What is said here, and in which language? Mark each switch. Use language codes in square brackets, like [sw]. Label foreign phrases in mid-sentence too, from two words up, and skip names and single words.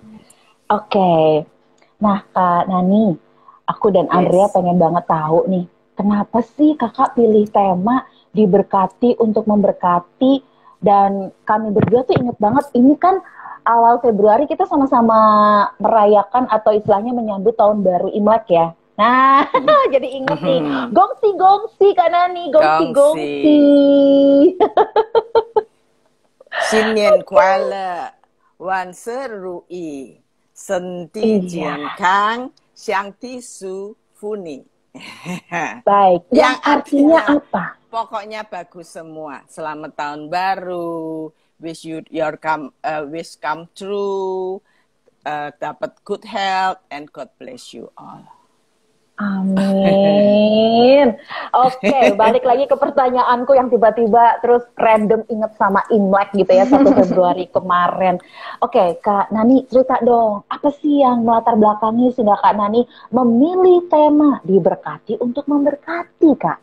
[id] Oke, nah Kak Nani, aku dan Andrea pengen banget tahu nih, kenapa sih kakak pilih tema diberkati untuk memberkati, dan kami berdua tuh inget banget, ini kan awal Februari kita sama-sama merayakan atau istilahnya menyambut tahun baru Imlek ya. Nah, jadi inget nih, gongsi Kak Nani, gongsi. [zh] 新年快乐，万事如意，身体健康，相地舒服你。 [id] Baik, yang artinya apa? Pokoknya bagus semua. Selamat tahun baru, [en] wish come true, dapat good health, and God bless you all. [id] Amin. Oke, balik lagi ke pertanyaanku yang tiba-tiba terus random inget sama Imlek gitu ya, 1 Februari kemarin. Oke, Kak Nani cerita dong, apa sih yang melatar belakangnya sehingga Kak Nani memilih tema diberkati untuk memberkati, Kak?